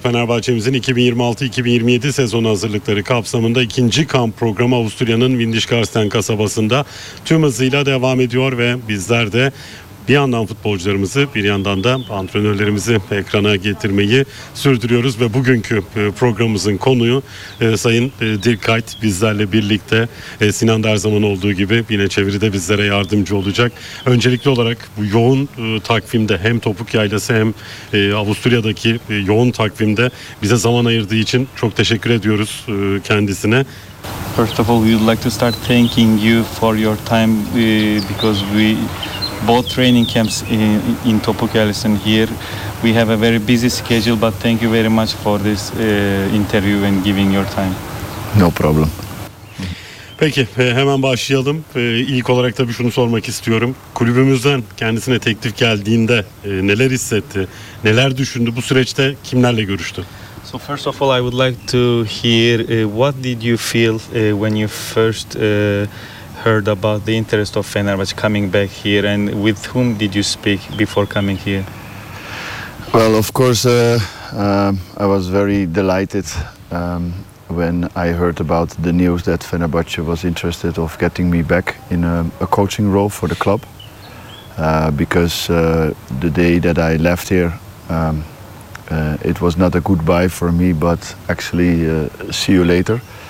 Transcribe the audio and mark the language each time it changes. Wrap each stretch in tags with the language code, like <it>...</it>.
<tr>Fenerbahçe'mizin 2026-2027 sezonu hazırlıkları kapsamında ikinci kamp programı Avusturya'nın Windischgarten kasabasında tüm hızıyla devam ediyor ve bizler de bir yandan futbolcularımızı, bir yandan da antrenörlerimizi ekrana getirmeyi sürdürüyoruz ve bugünkü programımızın konuğu Sayın Dirkayt bizlerle birlikte. Sinan da her zaman olduğu gibi yine çeviride bizlere yardımcı olacak. Öncelikli olarak bu yoğun takvimde hem Topuk Yaylası hem Avusturya'daki yoğun takvimde bize zaman ayırdığı için çok teşekkür ediyoruz kendisine.</tr> <en>First of all, we would like to start thanking you for your time because we both training camps in Topkapi and here. We have a very busy schedule, but thank you very much for this interview and giving your time. No problem.</en> <tr>Peki, hemen başlayalım. İlk olarak tabii şunu sormak istiyorum. Kulübümüzden kendisine teklif geldiğinde neler hissetti, neler düşündü, bu süreçte kimlerle görüştü?</tr> <en>So first of all, I would like to hear what did you feel when you first heard about the interest of Fenerbahçe coming back here, and with whom did you speak before coming here? Well, of course, I was very delighted when I heard about the news that Fenerbahçe was interested of getting me back in a coaching role for the club, because the day that I left here, it was not a goodbye for me, but actually see you later.</en>